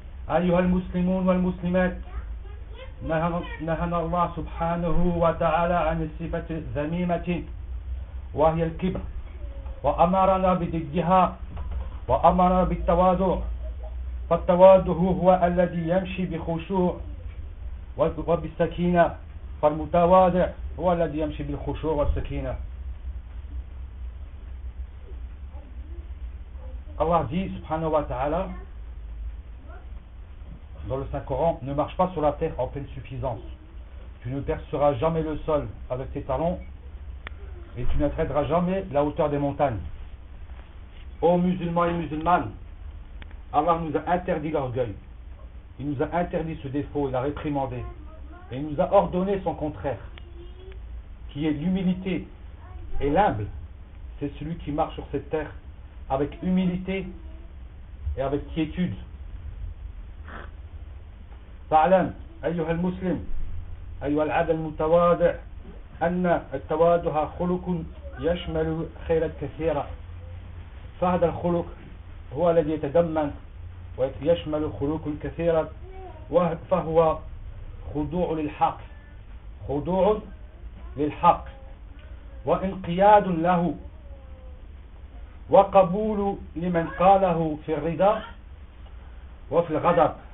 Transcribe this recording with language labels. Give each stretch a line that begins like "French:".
Arabic: أيها المسلمون والمسلمات، نهانا الله سبحانه وتعالى عن الصفة الذميمة وهي الكبر، وأمرنا بضدها، وأمرنا بالتواضع. فالتواضع هو الذي يمشي بخشوع وبالسكينة، فالمتواضع هو الذي يمشي بالخشوع والسكينة. الله سبحانه وتعالى
French: dans le Saint-Coran: ne marche pas sur la terre en pleine suffisance. Tu ne perceras jamais le sol avec tes talons et tu n'atteindras jamais la hauteur des montagnes. Ô musulmans et musulmanes, Allah nous a interdit l'orgueil. Il nous a interdit ce défaut, il l'a réprimandé. Et il nous a ordonné son contraire, qui est l'humilité. Et l'humble, c'est celui qui marche sur cette terre avec humilité et avec quiétude.
Arabic: فاعلم أيها المسلم، أيها العبد المتواضع، أن التواضع خلق يشمل خيرات كثيرة. فهذا الخلق هو الذي يتضمن ويشمل خلق كثيرة، فهو خضوع للحق، خضوع للحق، وانقياد له، وقبول لمن قاله في الرضا وفي الغضب.